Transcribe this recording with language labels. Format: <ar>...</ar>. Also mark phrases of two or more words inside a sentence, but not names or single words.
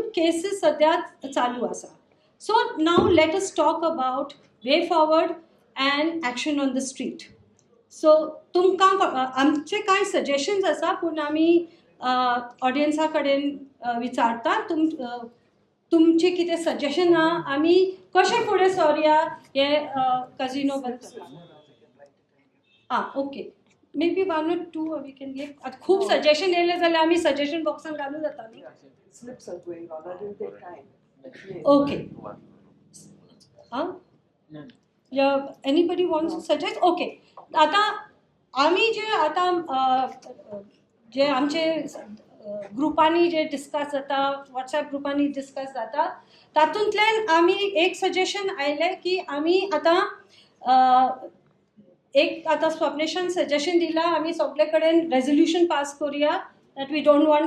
<kok>केसीस सद्याक चालू आसा</kok> <en>so now let us talk about way forward and action on the street so</en> <kok>तुमकां आमचे कांय सजेशन्स आसा पूण आमी ऑडियन्सा कडेन विचारता तुमचे कितें सजेशन आहा आमी कशें फुडें सरूया हे कजिनो बद्दल</kok> <en>OK maybe 1 or 2 we can give</en> <kok>खूब सजेशन येयले जाल्यार आमी सजेशन बॉक्सान घालूं जाता न्ही</kok> <en>Slips are going on. That will take time. OK anybody wants to suggest OK</en> <kok>आता आमी जे आमचे ग्रुपांनी जे डिस्कस जाता व्हॉट्सॲप ग्रुपांनी डिस्कस जाता तातूंतल्यान आमी एक सजेशन आयलें की आमी आतां स्वप्नेशान सजेशन दिलां आमी सगळे कडेन रेजोल्युशन पास करुया</kok> <en>that we don't want</en>